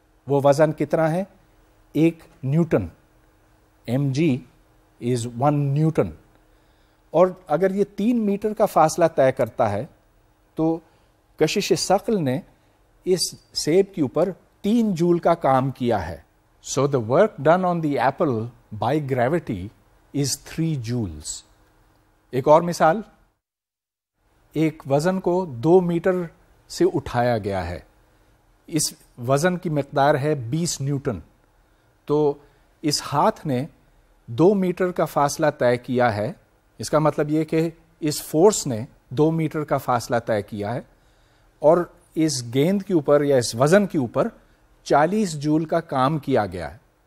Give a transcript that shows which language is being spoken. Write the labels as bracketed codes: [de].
[ur] وہ وزن کتنا ہے؟ 1 نیوٹن. mg از 1 نیوٹن. اور اگر یہ 3 میٹر کا فاصلہ طے کرتا ہے تو کشش ثقل نے اس سیب کے اوپر 3 جول کا کام کیا ہے. [en] So the work done on the apple by gravity is 3 joules. [ur] ایک اور مثال، ایک وزن کو 2 میٹر سے اٹھایا گیا ہے. اس وزن کی مقدار ہے 20 نیوٹن. تو اس ہاتھ نے 2 میٹر کا فاصلہ طے کیا ہے. اس کا مطلب یہ کہ اس فورس نے 2 میٹر کا فاصلہ طے کیا ہے، اور اس گیند کے اوپر یا اس وزن کے اوپر 40 جول کا کام کیا گیا ہے.